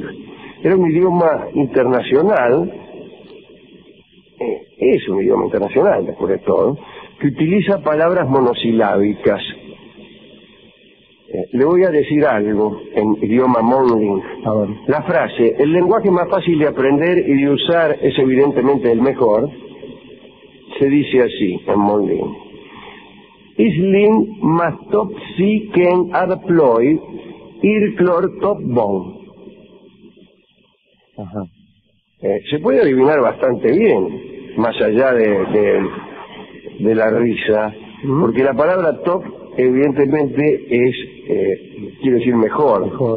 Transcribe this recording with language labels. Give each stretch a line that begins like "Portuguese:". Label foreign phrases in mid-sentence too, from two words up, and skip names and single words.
Spanish: Era un idioma internacional, es un idioma internacional después de todo, que utiliza palabras monosilábicas. Le voy a decir algo en idioma Monling. La frase, el lenguaje más fácil de aprender y de usar es evidentemente el mejor, se dice así en Monling. Isling mastop si ken adploy ir clor top bon. Se puede adivinar bastante bien, más allá de la risa, porque la palabra top evidentemente es, quiere decir mejor.